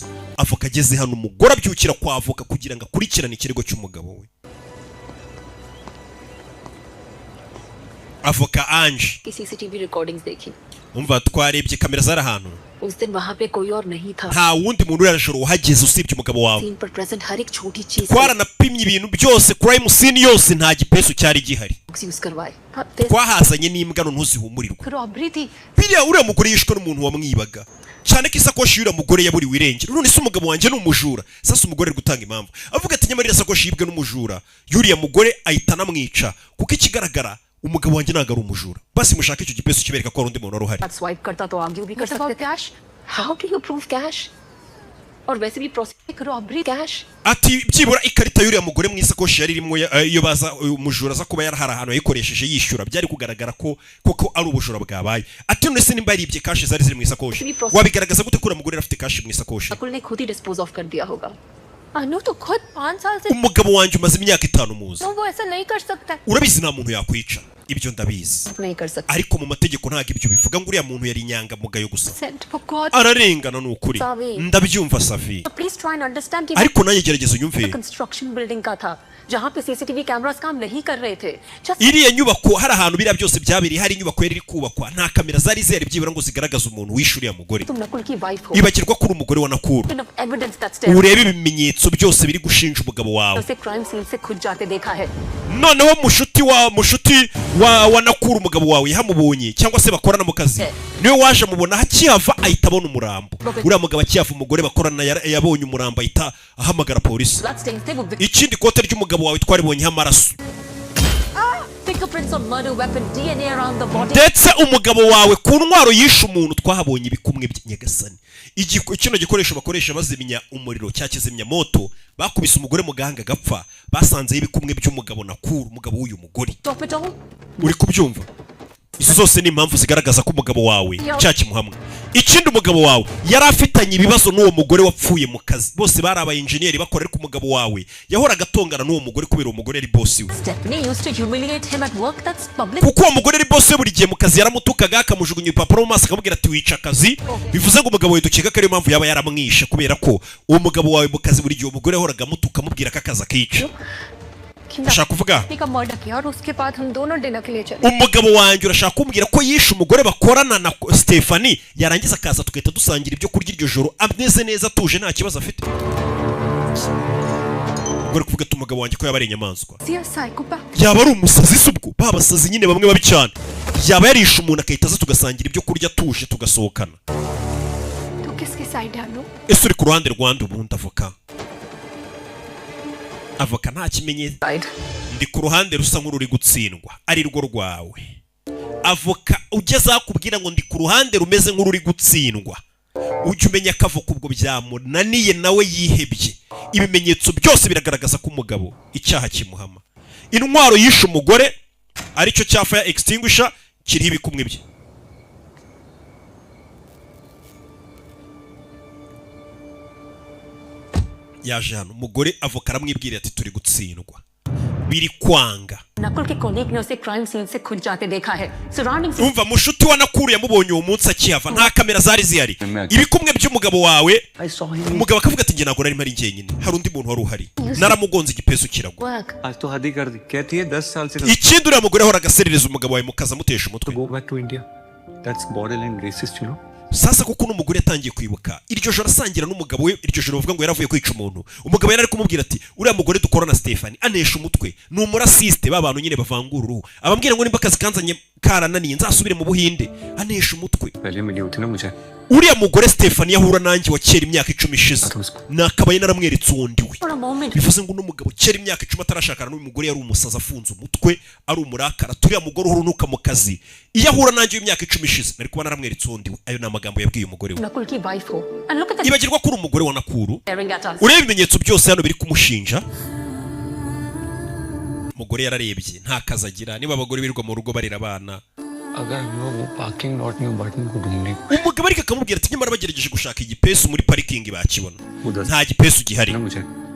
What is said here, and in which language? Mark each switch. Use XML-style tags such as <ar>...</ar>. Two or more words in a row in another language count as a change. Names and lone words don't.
<rw>Avoka ageze hano umugore abyukira kwa avoka kugira ngo akurikirane ikirego cy'umugabo we. Avoka Ange</rw> <hi>की</hi> <en>CCTV recordings</en> <hi>देखी</hi> <rw>umva twarebye kamera zari ahantu</rw> <hi>उस दिन वहां पे कोई और नहीं था</hi> <rw>nta wundi muntu uri arajoro uhageze usibye umugabo wawe</rw> <hi>सीन पर प्रेजेंट हर एक छोटी चीज</hi> <rw>twaranapimye ibintu byose</rw> <en>crime scene</en> <rw>yose nta gipesu cyari gihari</rw> <hi>यूज करवाए</hi> <rw>twahazanye n'imbwa no ntuzihumurirwa</rw> <hi>रॉबरी थी</hi> <rw>biriya uriya mugore yishwe n'umuntu wamwibaga cyane ko isakoshi y'uriya mugore yaburiwe irengero none se umugabo wanjye ni umujura sasa umugore ari gutanga impamvu avuga ati nyamara iriya sakoshi yibwe n'umujura y'uriya mugore ahita anamwica kuko ikigaragara umugabo wanjye ntabwo ari umujura basi mushaka icyo gipesu kibereka ko hari undi muntu wari uhari</rw> <hi>स्वाइप करता तो आगे भी कर सकते थे</hi> <en>cash how do you prove cash</en> <hi>और वैसे भी</hi> <en>process robbery cash</en> <rw>ati byibura ikarita y'uriya mugore mu isakoshi yari irimo iyo baza umujura aza kuba yarahara ahantu yayikoresheje yishyura byari kugaragara ko koko ari ubujura bwabaye ati none se nimba yaribye kashi zari ziri mu isakoshi wabigaragaza gute ko uriya mugore afite kashi mu isakoshi</rw> <hi>अकुल ने खुद ही</hi> <en>dispose of</en> <hi>कर दिया होगा अनु तो खुद 5 साल से</hi> <rw>umugabo wanjye umaze imyaka 5 muzi</rw> <hi>वो ऐसा नहीं कर सकता</hi> <rw>urabizi nta muntu yakwica ibyo ndabizi</rw> <hi>नहीं कर सकता</hi> <rw>ariko mu mategeko ntabwo ibyo bivuga ngo uriya muntu yari inyangamugayo gusa</rw> <en>sent for God</en> <rw>ararengana ni ukuri Savi. ndabyumva Savi</rw> <en>please try and understand कि</en> <rw>ariko nanjye gerageza unyumve</rw> <en>construction building</en> <hi>का था जहां पे</hi> <en>CCTV cameras</en> <hi>काम नहीं कर रहे थे</hi> <rw>iriya nyubako hari ahantu biriya byose byabereye hari inyubako yari iri kubakwa nta kamera zari zihari byibura ngo zigaragaze umuntu wishe uriya mugore</rw> <hi>तुम नकुल की वाइफ हो</hi> <rw>ibagirwa ko uri umugore wa Nakuru</rw> <en>enough evidence that still</en> <rw>urebe ibimenyetso byose biri gushinja umugabo wawe</rw> <hi>उसे</hi> <en>crime scene</en> <hi>से खुद जाते देखा है</hi> <rw>noneho mushuti wa Nakuru umugabo wawe yahamubonye cyangwa se bakorana mu kazi niwe waje amubona hakihava ahita abona umurambo uriya mugabo akihava umugore bakorana yabonye umurambo ahita ahamagara polisi</rw> <en>blood stains</en> <hi>थे वो</hi> <rw>ikindi kote ry'umugabo wawe twaribonyeho amaraso</rw> <en>fingerprints on murder weapon DNA around the body</en> <rw>ndetse umugabo wawe ku ntwaro yishe umuntu twahabonye ibikumwe by'inyagasani kino gikoresho bakoresha bazimya umuriro cya kizimya moto bakubise umugore mu gahanga gapfa basanzeho ibikumwe by'umugabo Nakuru umugabo w'uyu mugore</rw> <en>stop it all</en> <rw>uri kubyumva izo zose ni impamvu zigaragaza ko umugabo wawe cyakimuhamwe ikindi umugabo wawe yari afitanye ibibazo n'uwo mugore wapfuye mu kazi bose bari aba engineer bakorera ku mugabo wawe yahoraga atongana n'uwo mugore kubera uwo mugore ari boss we</rw> <en>Stephanie used to humiliate him at work that's public</en> <rw>kuko uwo mugore ari boss we buri gihe mu kazi yaramutukaga akamujugunya ibipapuro mu maso akamubwira ati wica akazi bivuze ngo umugabo we dukeka ko ariyo mpamvu yaba yaramwishe kubera ko uwo mugabo wawe mu kazi buri gihe umugore yahoraga amutuka amubwira ko akazi akica ushaka kuvuga</rw> <hi>का मर्डर किया और उसके बाद हम दोनों डिनर के लिए चले</hi> <rw>umugabo wanjye urashaka kumbwira ko yishe umugore bakorana na Stephanie yarangiza akaza tugahita dusangira ibyo kurya iryo joro ameze neza atuje nta kibazo afite ubwo kuvuga ati umugabo wanjye ko yaba ari inyamaswa yaba ari umusazi se ubwo babasazi nyine bamwe babi cyane yaba yarishe umuntu akahita aza tugasangira ibyo kurya tuje tugasohokana</rw> <hi>तो किसकी साइड है अनु</hi> <rw>ese uri ku ruhande rwanda ubundi avoka nta kimenyetso ndi ku ruhande rusa nk'ururi gutsindwa ari rwo rwawe avoka ugeze akubwira ngo ndi ku ruhande rumeze nk'ururi gutsindwa ujye umenya ko avoka ubwo byamunaniye nawe yihebye ibimenyetso byose biragaragaza ko umugabo icyaha kimuhama intwaro yishe umugore aricyo cya</rw> <en>fire extinguisher</en> <rw>kiriho ibikumwe bye yaje hano umugore avoka aramwibwira ati turi gutsindwa biri kwanga</rw> <hi>नकुल के कोलीग ने उसे</hi> <en>crime scene</en> <hi>से खुद जाते देखा है सराउंडिंग्स</hi> <rw>umva mushuti wa Nakuru yamubonye uwo munsi akihava nta kamera zari zihari ibikumwe by'umugabo wawe umugabo akavuga ati njye ntabwo nari mpari njyenyine hari undi muntu wari uhari naramugonze igipesu kiragwa</rw> <hi>आज तो हद ही कर दी कहती है 10 साल से</hi> <rw>ikindi uriya mugore ahora agaserereza umugabo wawe mukaza amutesha umutwe</rw> <en>go back to India that's borderline racist you know</en> <rw>sasa kuko n'umugore yatangiye kwibuka iryo joro asangira n'umugabo we iryo joro bavuga ngo yaravuye kwica umuntu umugabo yari ari kumubwira ati uriya mugore dukorana Stephanie anesha umutwe ni umurasiste b'abantu nyine bavangura uruhu abambwira ngo nimba akazi kanzanye karananiye nzasubire mu Buhinde anesha umutwe</rw> <hi>पहले मिली होती ना मुझे</hi> <rw>uriya mugore Stephanie yahura nanjye wa kera imyaka 10 ishize nakabaye naramweretse undi we bivuze ngo n'umugabo kera imyaka 10 atarashakana n'uyu mugore yari umusaza afunze umutwe ari umurakara turiya mugore urunuka mu kazi iyo ahura nanjye imyaka 10 ishize nari kuba naramweretse undi we ayo namagambo yabwiye umugore we</rw> <hi>नकुल की वाइफ हो</hi> <en>and look at the</en> <rw>ibagirwa ko uri umugore wa Nakuru</rw> <en>staring at us</en> <rw>ureba ibimenyetso byose hano biri kumushinja umugore yararebye nta kazi agira niba abagore birirwa mu rugo barira abana</rw> <hi>अगर वो</hi> <en>parking lot</en> <hi>में बटन को ढूंढने</hi> <rw>umugabo ariko akamubwira ati nyamara bagerageje gushaka igipesu muri parikingi bakibona</rw> <hi>उधर</hi> <rw>nta gipesu gihari</rw> <hi>ना मुझे</hi>